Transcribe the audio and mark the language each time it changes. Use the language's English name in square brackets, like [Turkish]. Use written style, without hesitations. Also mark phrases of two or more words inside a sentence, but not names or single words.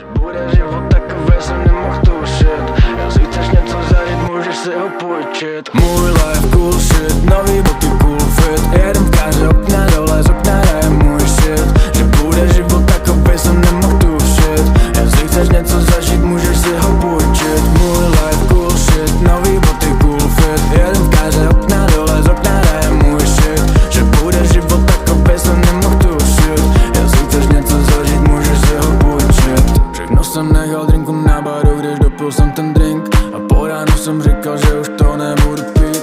[Czech] bude život takový, jsem nemohl tušit. Jestli chceš něco zažít, můžeš si ho půjčit. [English] Můj life cool shit, [Czech] nový boty [English] cool fit. [Czech] Jedem v káře, okna dole, z okna hraje můj shit. Že bude život takový, jsem nemohl tušit. Jestli chceš něco zažít, můžeš si ho půjčit. [English] Můj life cool shit, [Czech] nový boty [English] cool fit. [Czech] Jedem v káře, okna dole, z okna hraje můj shit. Že bude život takový, jsem nemohl tušit. Jestli chceš něco zažít, můžeš si ho půjčit. Všechno jsem nechal drinku na baru, když dopil jsem ten drink. A po ránu jsem říkal, že už to nebudu pít.